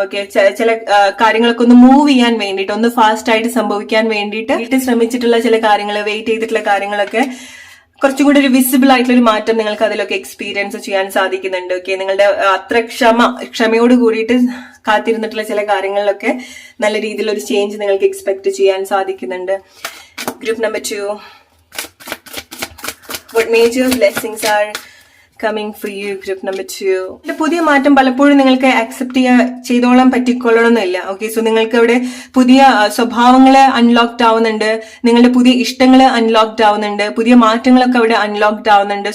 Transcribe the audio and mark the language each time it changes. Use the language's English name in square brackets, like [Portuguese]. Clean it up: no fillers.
[Malayalam] Okay, ചില കാര്യങ്ങളൊക്കെ ഒന്ന് മൂവ് ചെയ്യാൻ വേണ്ടിയിട്ട്, ഒന്ന് ഫാസ്റ്റ് ആയിട്ട് സംഭവിക്കാൻ വേണ്ടിയിട്ട് ശ്രമിച്ചിട്ടുള്ള ചില കാര്യങ്ങൾ, വെയിറ്റ് ചെയ്തിട്ടുള്ള കാര്യങ്ങളൊക്കെ കുറച്ചും കൂടി ഒരു വിസിബിൾ ആയിട്ടുള്ള ഒരു മാറ്റം നിങ്ങൾക്ക് അതിലൊക്കെ എക്സ്പീരിയൻസ് ചെയ്യാൻ സാധിക്കുന്നുണ്ട്. ഓക്കെ, നിങ്ങളുടെ അത്ര ക്ഷമയോട് കൂടിയിട്ട് കാത്തിരുന്നിട്ടുള്ള ചില കാര്യങ്ങളിലൊക്കെ നല്ല രീതിയിലുള്ള ഒരു ചേഞ്ച് നിങ്ങൾക്ക് എക്സ്പെക്ട് ചെയ്യാൻ സാധിക്കുന്നുണ്ട്. [English] Group number 2, what major blessings are coming for you? [Malayalam] Group number 2, പുതിയ മാറ്റം പലപ്പോഴും നിങ്ങൾക്ക് അക്സെപ്റ്റ് ചെയ്തോളാൻ പറ്റിക്കൊള്ളണമെന്നില്ല. ഓക്കെ, സോ നിങ്ങൾക്ക് അവിടെ പുതിയ സ്വഭാവങ്ങള് അൺലോക്ഡ് ആവുന്നുണ്ട്, നിങ്ങളുടെ പുതിയ ഇഷ്ടങ്ങള് അൺലോക്ഡ് ആവുന്നുണ്ട്, പുതിയ മാറ്റങ്ങളൊക്കെ അവിടെ അൺലോക്ഡ് ആവുന്നുണ്ട്.